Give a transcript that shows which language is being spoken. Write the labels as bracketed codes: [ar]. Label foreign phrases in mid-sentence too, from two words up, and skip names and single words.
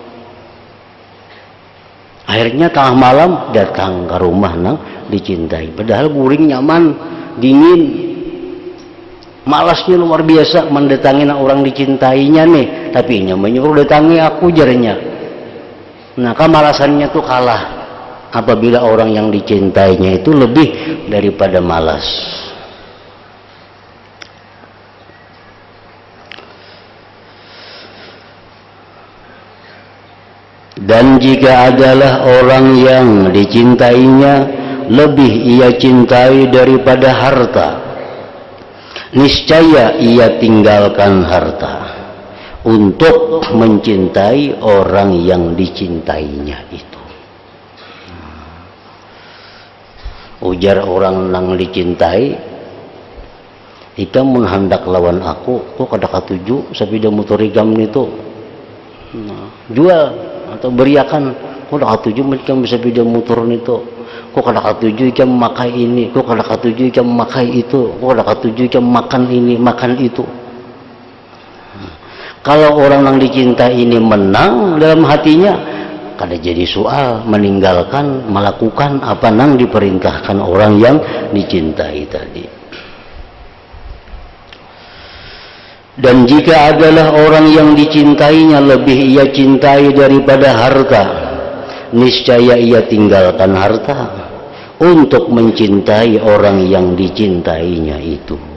[bjn] Akhirnya tengah malam datang ke rumah nang dicintai, padahal guring nyaman, dingin, malasnya luar biasa mendatangi orang dicintainya nih, tapi nya menyuruh datangi aku jarnya. Nah, [id] kemalasannya tuh kalah apabila orang yang dicintainya itu lebih daripada malas. Dan jika adalah orang yang dicintainya lebih ia cintai daripada harta, niscaya ia tinggalkan harta. untuk mencintai orang yang dicintainya itu. [bjn] Ujar orang nang dicintai, ikam mun hendak lawan aku, kok kada katuju sapida motorigam gitu. Jual atau beriakan, kok kada katuju ikam bisa beda motor itu. Kok kada katuju ikam makai ini, kok kada katuju ikam makai itu, kok kada katuju ikam makan ini, makan itu. [id] Kalau orang yang dicintai ini menang dalam hatinya, kada jadi soal meninggalkan melakukan apa nang diperintahkan orang yang dicintai tadi. Dan jika adalah orang yang dicintainya lebih ia cintai daripada harta, niscaya ia tinggalkan harta untuk mencintai orang yang dicintainya itu.